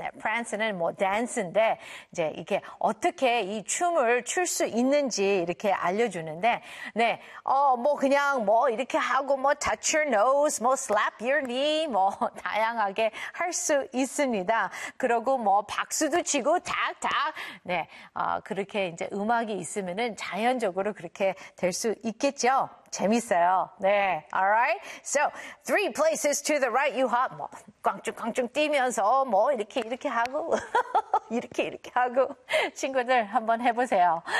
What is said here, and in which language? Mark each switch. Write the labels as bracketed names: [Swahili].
[Korean] 네, prance는 뭐 dance인데, 이제 이렇게 어떻게 이 춤을 출 수 있는지 이렇게 알려주는데, 네, 뭐 그냥 뭐 이렇게 하고 뭐 [English] touch your nose, [Korean] 뭐 [English] slap your knee, [Korean] 뭐 다양하게 할 수 있습니다. 그러고 뭐 박수도 치고 탁탁 네 그렇게 이제 음악이 있으면은 자연적으로 그렇게 될 수 있겠죠. 재밌어요. 네. Alright. [English] So, three places to the right you hop. [Korean] 뭐, 꽝충꽝충 뛰면서 뭐 이렇게 이렇게 하고 이렇게 이렇게 하고 친구들 한번 해보세요.